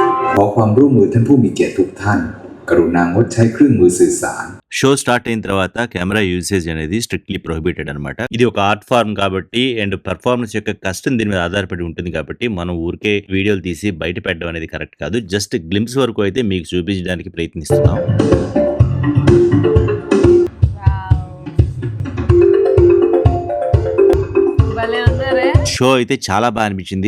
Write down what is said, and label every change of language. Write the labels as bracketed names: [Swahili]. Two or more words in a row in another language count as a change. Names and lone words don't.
[Thai] ขอความร่วมมือท่านผู้มีเกียรติทุกท่านกรุณางดใช้เครื่องมือสื่อสาร [English] show start [Telugu] అయిన తర్వాత [English] camera usage [Telugu] అనేది [English] strictly prohibited [Telugu] అనమాట. ఇది ఒక [English] art form [Telugu] కాబట్టి [English] and performance [Telugu] యొక్క కష్టం దీని మీద ఆధారపడి ఉంటుంది కాబట్టి మనం ఊరికే వీడియోలు తీసి బయట పెట్టడం అనేది కరెక్ట్ కాదు. [English] just glimpse [Telugu] వరకు అయితే మీకు చూపించడానికి ప్రయత్నిస్తున్నాం. షో అయితే చాలా బాగా అనిపించింది.